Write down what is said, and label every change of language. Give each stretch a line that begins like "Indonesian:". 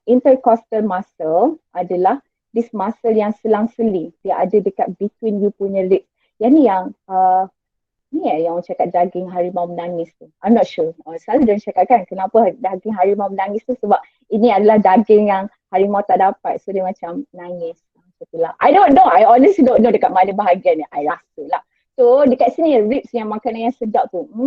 Malay: Intercostal muscle adalah
English: this muscle
Malay: yang selang-seling. Dia ada dekat
English: between you
Malay: punya ribs. Yang ni yang yang orang cakap daging harimau menangis tu.
English: I'm not sure.
Malay: Selalu dia cakap kan kenapa daging harimau menangis tu sebab ini adalah daging yang harimau tak dapat. So dia macam nangis. Itulah.
English: I don't know. I honestly don't know
Malay: dekat mana bahagian ni. I rasa lah. So dekat sini ribs yang makanan yang sedap tu.